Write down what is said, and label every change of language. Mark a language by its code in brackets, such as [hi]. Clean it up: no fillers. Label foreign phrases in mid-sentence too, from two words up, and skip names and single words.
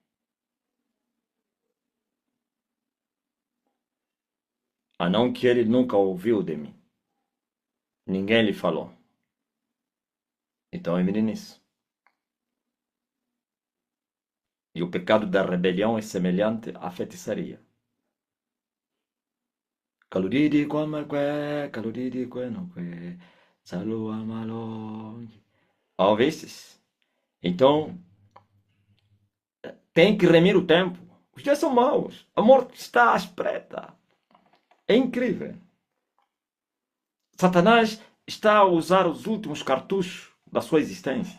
[pt] A não que ele nunca ouviu de mim. Ninguém lhe falou. Então é meninice. E o pecado da rebelião é semelhante à feitiçaria. Kaludidi kwamakwe, kaludidi kwenokwe, salua malong. Ouvistes? Então, tem que remir o tempo. Os dias são maus. A morte está à espreita. É incrível. Satanás está a usar os últimos cartuchos da sua existência.